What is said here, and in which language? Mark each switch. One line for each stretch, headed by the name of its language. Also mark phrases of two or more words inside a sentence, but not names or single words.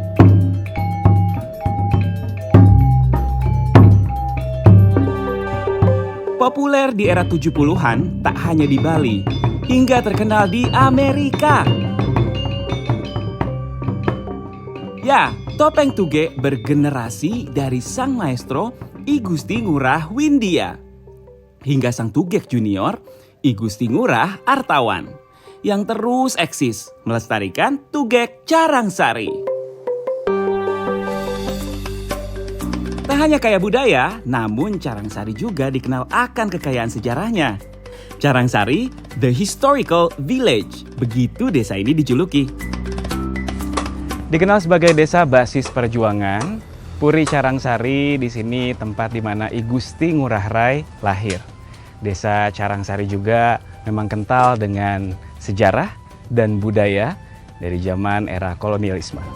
Indonesian: Populer di era 70-an tak hanya di Bali, hingga terkenal di Amerika. Ya, topeng Tugek bergenerasi dari sang maestro I Gusti Ngurah Windia hingga sang Tugek junior I Gusti Ngurah Artawan yang terus eksis melestarikan Tugek Carangsari. Tak hanya kaya budaya, namun Carangsari juga dikenal akan kekayaan sejarahnya. Carangsari,
English: the historical village,
Indonesian: begitu desa ini dijuluki. Dikenal sebagai desa basis perjuangan, Puri Carangsari di sini tempat di mana I Gusti Ngurah Rai lahir. Desa Carangsari juga memang kental dengan sejarah dan budaya dari zaman era kolonialisme.